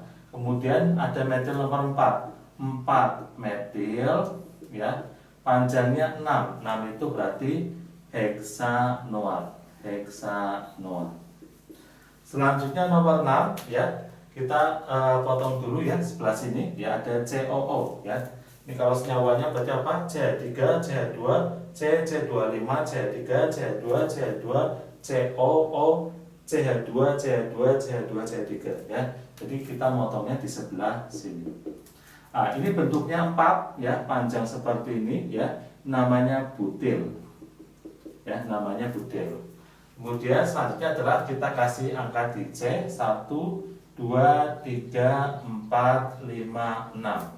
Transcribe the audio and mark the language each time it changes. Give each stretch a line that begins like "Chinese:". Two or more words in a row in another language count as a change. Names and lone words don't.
Indonesian: Kemudian ada metil nomor 4, 4 metil ya, panjangnya 6. 6 itu berarti heksanoat, heksanoat. Selanjutnya nomor 6 ya, kita potong dulu ya sebelah sini ya, ada COO ya. Ini kalau senyawanya berarti apa? CH3, CH2, C, C25, CH3, CH2, CH2, COO, CH2, CH2, CH2, CH3 ya. Jadi kita motongnya di sebelah sini. Ini bentuknya 4 ya, panjang seperti ini ya. Namanya butil. Ya, namanya butil. Kemudian selanjutnya adalah kita kasih angka di C, 1 2 3 4 5 6.